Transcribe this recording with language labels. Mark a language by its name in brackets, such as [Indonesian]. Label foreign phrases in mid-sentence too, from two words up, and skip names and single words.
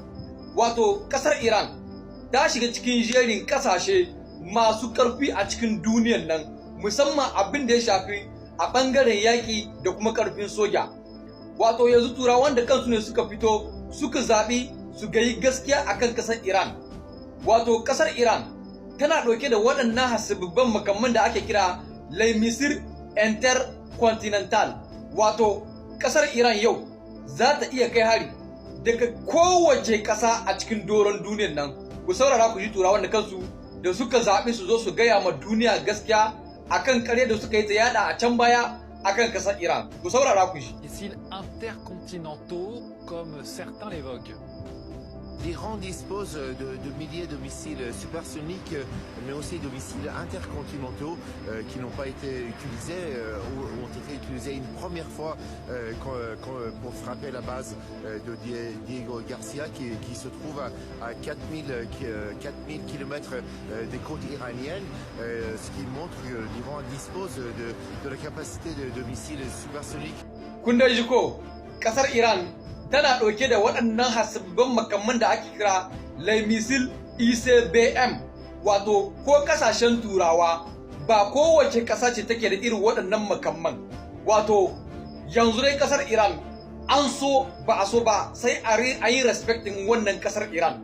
[Hausa] Wato kasar Iran ta shiga cikin jerin kasashe masu karfi a cikin duniyar nan, musamman abin da ya shafi a bangaren yaki da kuma karfin soja. Wato yanzu turawan da kansu ne suka fito suka zaɓi su gayi gaskiya akan kasar Iran. Wato kasar Iran tana ɗauke da waɗannan hasibibban makamman da ake kira [French] les missiles intercontinental. [Hausa] Wato kasar Iran yau za ta iya kai hari daga kowace ƙasa a cikin doron duniyar nan. Ku saurara ku ji turawan da kansu da suka zaɓi su zo su gaya ma duniya gaskiya akan ƙarya da suka yi ta yada a can baya akan kasar Iran. Ku saurara ku ji. [French] Missiles intercontinentaux comme certains l'évoquent. L'Iran dispose de milliers de missiles supersoniques, mais aussi de missiles intercontinentaux qui n'ont pas été utilisés ou ont été utilisés une première fois pour frapper la base de Diego Garcia qui se trouve à 4000 km des côtes iraniennes, ce qui montre que l'Iran dispose de la capacité de missiles supersoniques. [Hausa] Kunda jiko, kasar Iran tana ɗauke da waɗannan hasibban makamman da ake kira [French] les missiles ICBM. [Hausa] Wato ko kasashen turawa ba kowace ƙasa ce take da irin waɗannan makamman. Wato yanzu dai kasar Iran an so ba a so ba sai a yi respecting wannan kasar Iran.